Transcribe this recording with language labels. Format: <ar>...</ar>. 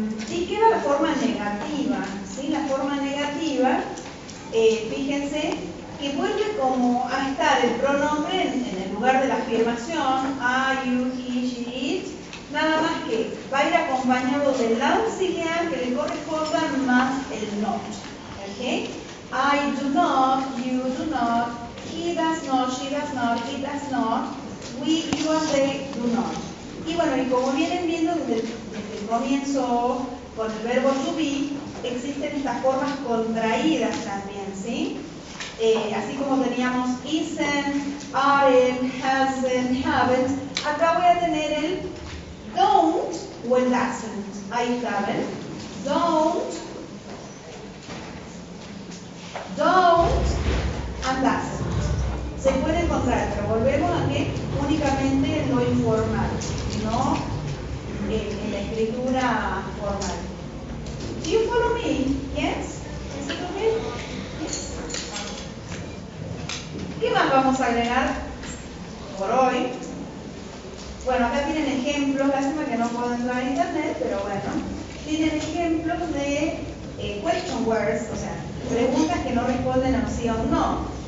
<es>Y queda la forma negativa, ¿sí? La forma negativa, fíjense, que vuelve como a estar el pronombre en el lugar de la afirmación, I, you, he, she, it, nada más que va a ir acompañado del auxiliar que le corresponda más el not. ¿Okay?</es> <en>I do not, you do not, he does not, she does not, it does not, we, you and they do not.</en> <es>Y bueno, y como vienen viendo desde el comienzo con el verbo to be, existen estas formas contraídas también, ¿sí? Así como teníamos isn't, aren't, hasn't, haven't, acá voy a tener el don't o el doesn't. Ahí saben, don't and doesn't. Se puede encontrar, pero volvemos a que únicamente en lo informal, no en la escritura formal.</es> <en>Do you follow me? Yes? Is it okay? Yes?</en> <es>¿Qué más vamos a agregar por hoy? Bueno, acá tienen ejemplos, lástima que no puedo entrar a internet, pero bueno, tienen ejemplos de question words, o sea, preguntas que no responden a un sí o un no.</es>